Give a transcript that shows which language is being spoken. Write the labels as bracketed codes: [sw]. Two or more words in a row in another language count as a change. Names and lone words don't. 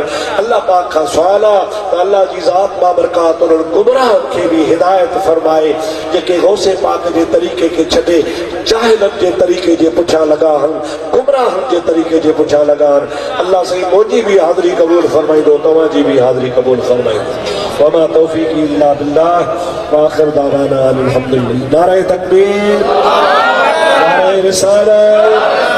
[sd] अल्लाह पाक खां सुवाल आहे त अल्लाह जी ज़ात बाबरकात उन्हनि गुमराहनि खे बि हिदायत फरमाए जेके गौसे पाक जे तरीक़े खे छॾे जाहिलनि जे तरीक़े जे पुठियां लॻा आहिनि, गुमराहनि जे तरीक़े जे पुठियां लॻा आहिनि। अल्लाह साईं मुंहिंजी बि हाज़िरी क़बूल फरमाईंदो, तव्हांजी बि हाज़िरी क़बूल फरमाईंदो। [ar] وما توفيقي إلا بالله وآخر دعوانا أن الحمد لله. [sd] नारे तकबीर, नारे रिसालत।